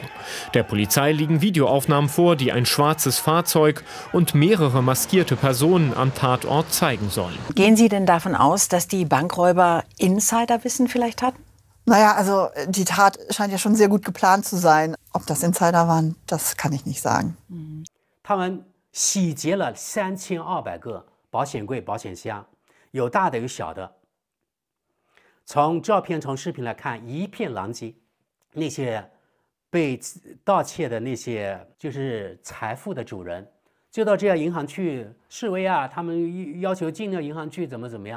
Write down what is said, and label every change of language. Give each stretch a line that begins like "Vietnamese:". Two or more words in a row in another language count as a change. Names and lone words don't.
German: Der Polizei liegen Videoaufnahmen vor, die ein schwarzes Fahrzeug und mehrere maskierte Personen am Tatort zeigen sollen. Gehen Sie denn davon aus, dass die Bankräuber Insiderwissen vielleicht hatten? Naja, also die Tat scheint ja schon sehr gut geplant zu sein. Ob das Insider waren, das kann ich nicht sagen.
Chinese: 他們洗劫了3200個保險櫃、保險箱。有大的有小的，從照片、從視頻來看，一片狼藉。那些被盜竊的那些就是財富的主人，就到這家銀行去示威啊，他們要求進那銀行去，怎麼樣？